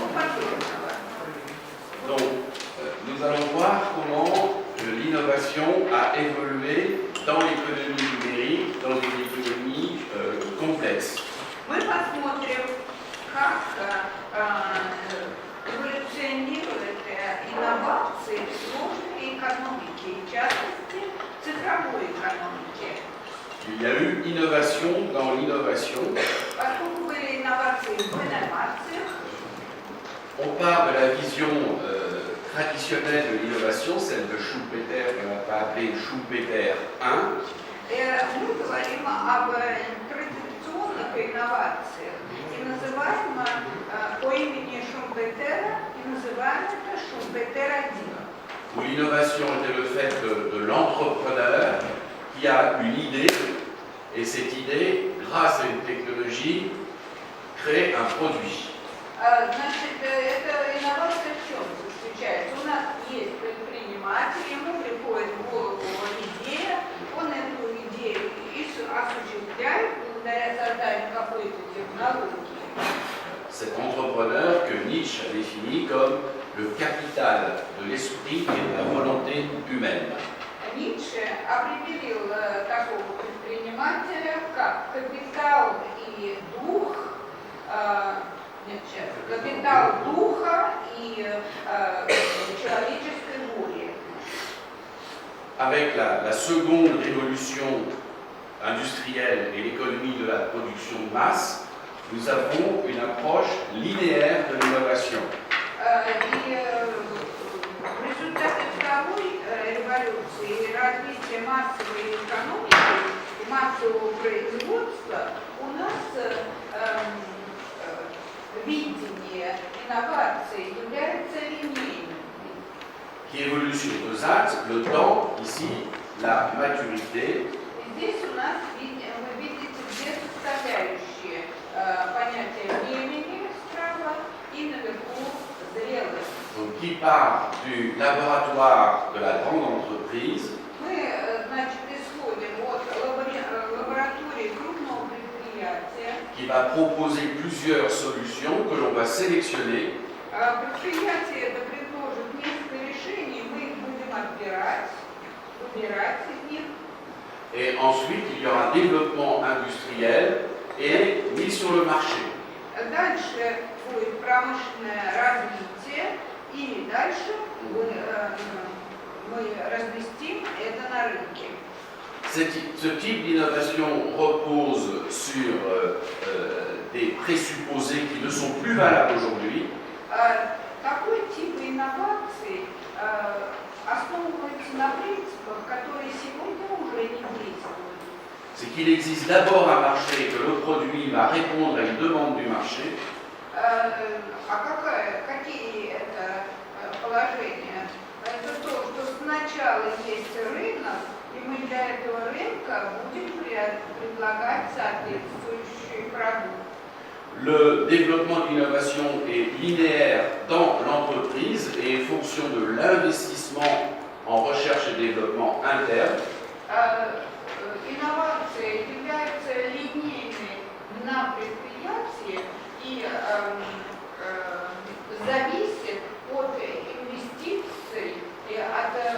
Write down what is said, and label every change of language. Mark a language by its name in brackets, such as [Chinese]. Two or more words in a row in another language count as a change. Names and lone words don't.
[French] Donc, nous allons voir comment l'innovation a évolué dans l'économie numérique, dans une économie complexe. [Russian] Мы посмотрим, как эволюционируют инновации в сложной экономике, в частности, цифровой экономике. [French] Il y a eu innovation dans l'innovation. [Russian] Поскольку были инновации в инновациях, [French] on part de la vision traditionnelle de l'innovation, celle de Schumpeter, qu'on va appeler Schumpeter 1. [Russian] мы говорим об традиционных инновациях и называем по имени Шумпетера, и называем это Шумпетер 1. [French] Où l'innovation était le fait de l'entrepreneur qui a une idée, et cette idée, grâce à une technologie, crée un produit. [Russian] Значит, эта инновация в чем заключается? У нас есть предприниматель, ему приходит в голову идея, он эту идею осуществляет благодаря созданию какой-то технологии. [French] Cet entrepreneur que Nietzsche a défini comme le capital de l'esprit et de la volonté humaine. [Russian] Ницше определил такого предпринимателя как капитал и дух, капитал духа и человеческой воли. [French] Avec la seconde révolution industrielle et l'économie de la production de masse, nous avons une approche linéaire de l'innovation. [Russian] В результате второй революции и развития массовой экономики и массового производства у нас видение инноваций является линейным. [French] Qui évolue sur deux axes, le temps, ici, la maturité. [Russian] Здесь у нас вы видите две составляющие понятия времени справа и наверху зрелость. [French] Donc, qui part du laboratoire de la grande entreprise. [Russian] Мы, значит, исходим от лаборатории крупного предприятия. [French] Qui va proposer plusieurs solutions que l'on va sélectionner. [Russian] Предприятие это предложит несколько решений, мы их будем отбирать, выбирать из них. [French] Et ensuite, il y aura un développement industriel et mis sur le marché. [Russian] Дальше будет промышленное развитие, и дальше мы разместим это на рынке. [French] Ce type d'innovation repose sur des présupposés qui ne sont plus valables aujourd'hui. [Russian] Такой тип инноваций основывается на принципах, которые сегодня уже не действуют. [French] C'est qu'il existe d'abord un marché, que le produit va répondre à une demande du marché. [Russian] Какие это положения? Это то, что сначала есть рынок, и мы для этого рынка будем предлагать соответствующий продукт. [French] Le développement de l'innovation est linéaire dans l'entreprise et est fonction de l'investissement en recherche et développement interne. [Russian] Инновации являются линейными на предприятии и зависит от инвестиций и от